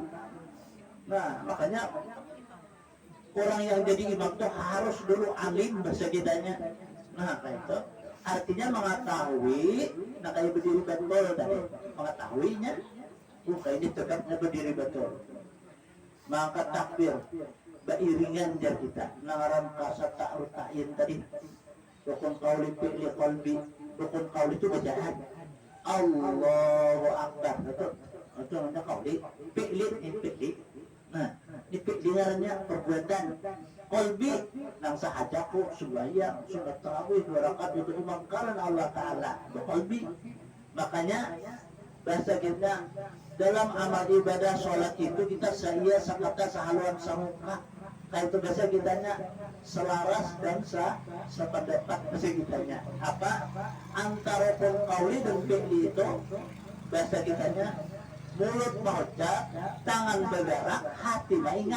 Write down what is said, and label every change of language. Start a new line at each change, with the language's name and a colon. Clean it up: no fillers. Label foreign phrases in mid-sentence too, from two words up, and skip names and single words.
Banjar: Nah makanya orang yang jadi imam itu harus dulu alim bahasa kitanya. Nah kayak itu artinya mengetahui. Nah kayak berdiri betul tadi mengetahuinya. Kayak ini tegaknya berdiri betul. Maka takbir beriringan jar kita. Nangaran kasa ta'rutain tadi. Rukun
Arabic: قولي فعلي قلبي.
Banjar: Rukun qauli itu bacaan.
Arabic: الله أكبر.
Banjar: Betul. Itu namanya qauli. Fi'li ini fi'li. Nah, ini fi'li ngarannya perbuatan. Qalbi nang sahajaku sembahyang, sunat tarawih 2 rakaat itu imam karena Allah Ta'ala. Itu qalbi. Makanya bahasa kita dalam amal ibadah sholat itu kita saya sakata sahaluan samuka. Kayak itu bahasa kitanya selaras dan sependapat bahasa kitanya. Apa? Antara qauli dan fi'li itu bahasa kitanya mulut mengucap, tangan bergerak, hati ingat.